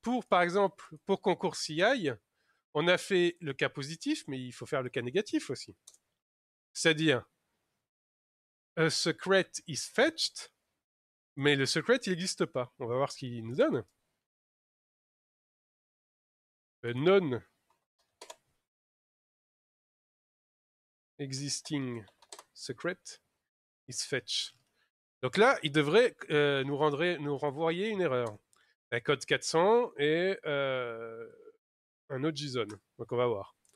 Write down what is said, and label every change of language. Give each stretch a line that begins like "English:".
French: Par exemple, pour concours CI, on a fait le cas positif, mais il faut faire le cas négatif aussi. C'est-à-dire,
English: a secret is fetched,
French: mais le secret, il n'existe pas. On va voir ce qu'il nous donne.
English: A non existing secret is fetched.
French: Donc là, il devrait nous renvoyer une erreur. Un code 400 et un autre JSON. Donc on va voir.